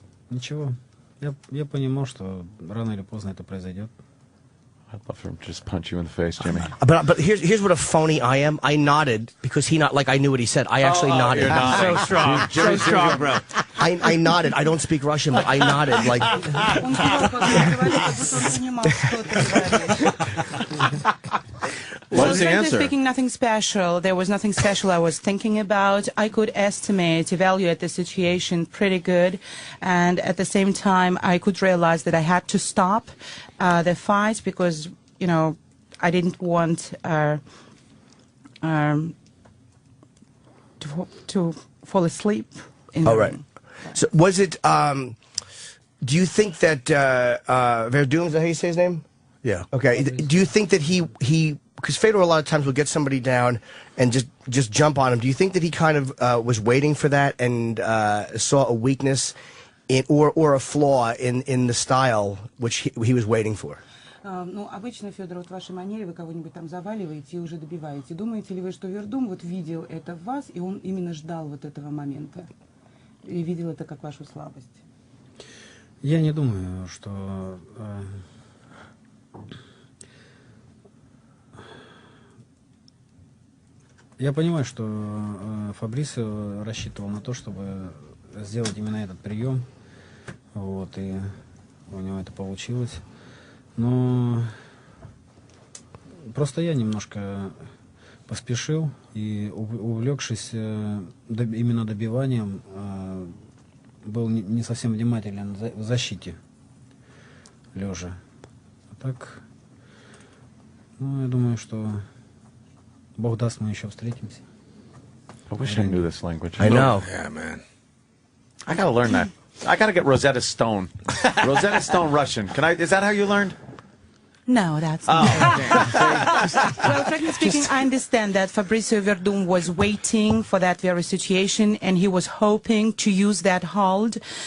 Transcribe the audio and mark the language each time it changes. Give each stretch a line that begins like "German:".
Russian: Ничего, я понимал, что рано или поздно это произойдет.
English: I'd love for him to just punch you in the face, Jimmy. But here's what a phony I am. I nodded because I knew what he said. I actually nodded. You're nodding. So strong. So strong, bro. I nodded. I don't speak Russian, but I nodded like.
Russian: Он кивал, как будто он понимал, что ты говоришь.
English: What was the Frankly answer? speaking, nothing special. There was nothing special I was thinking about. I could evaluate the situation pretty good. And at the same time, I could realize that I had to stop the fight because, I didn't want to fall asleep in the ring. So was it, do you think that Verdun, is that how you say his name? Yeah. Okay. Do you think that he because Fedor a lot of times will get somebody down and just jump on him. Do you think that he kind of was waiting for that and saw a weakness or a flaw in the style which he was waiting for?
Russian: Обычно, Федор, вот в вашей манере вы кого-нибудь там заваливаете и уже добиваете. Думаете ли вы, что Вердум вот видел это в вас, и он именно ждал вот этого момента? И видел это как вашу слабость? Я не думаю, что... Я понимаю, что Фабрисио рассчитывал на то, чтобы сделать именно этот прием. Вот, и у него это получилось. Но просто я немножко поспешил и, увлекшись именно добиванием, был не совсем внимателен в защите лежа. А так, я думаю, что Бог даст, мы еще встретимся.
English: I wish I knew this language. I know. Yeah, man. I gotta learn that. I gotta get Rosetta Stone. Rosetta Stone Russian. Is that how you learned? No, that's not. Well, frankly speaking, I understand that Fabrizio Verdun was waiting for that very situation, and he was hoping to use that hold.